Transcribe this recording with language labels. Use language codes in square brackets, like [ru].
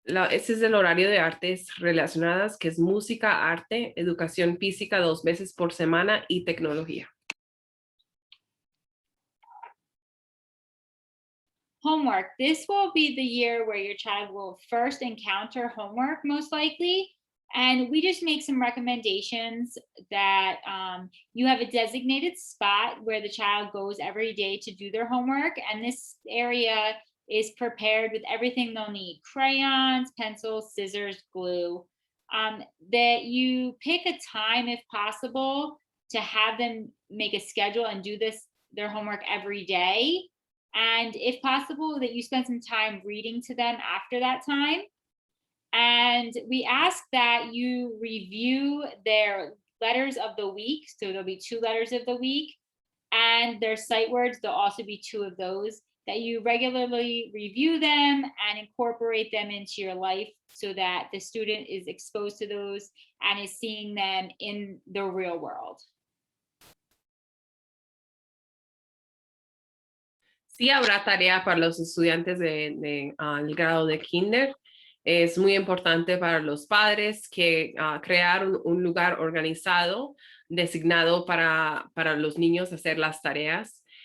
[es] Este es el horario de artes relacionadas, que es música, arte, educación física 2 veces por semana y tecnología. [en] Homework. This will be the year where your child will first encounter homework, most likely. And we just make some recommendations that you have a designated spot where the child goes every day to do their homework. And this area is prepared with everything they'll need: crayons, pencils, scissors, glue. That you pick a time, if possible, to have them make a schedule and do their homework every day. And if possible, that you spend some time reading to them after that time. And we ask that you review their letters of the week. So there'll be 2 letters of the week, and their sight words, there'll also be 2 of those, that you regularly review them and incorporate them into your life so that the student is exposed to those and is seeing them in the real world. [es] Sí habrá tarea para los estudiantes del grado de kinder. Es muy importante para los padres que crear un lugar organizado, designado para los niños hacer las tareas.